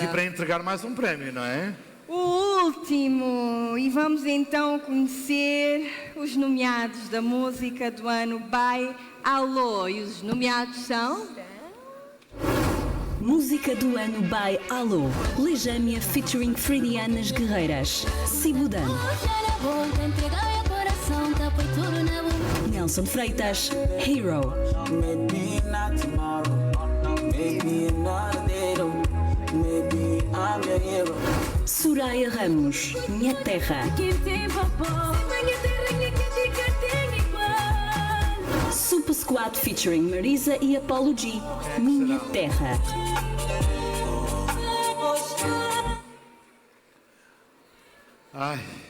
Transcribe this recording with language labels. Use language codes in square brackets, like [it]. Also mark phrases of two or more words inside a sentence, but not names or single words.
[pt] aqui para entregar mais um prémio, não é? O último! E vamos então conhecer os nomeados da música do ano by Alô. E os nomeados são... Música do ano by Alô. Lejâmia featuring Fredianas Guerreiras. Sibudan. Nelson Freitas, Hero. [en] Maybe not tomorrow, maybe another day, maybe I'm your hero. [pt] Soraya Ramos, Minha Terra. Super Squad featuring Marisa e Apollo G, Minha Terra. Ai.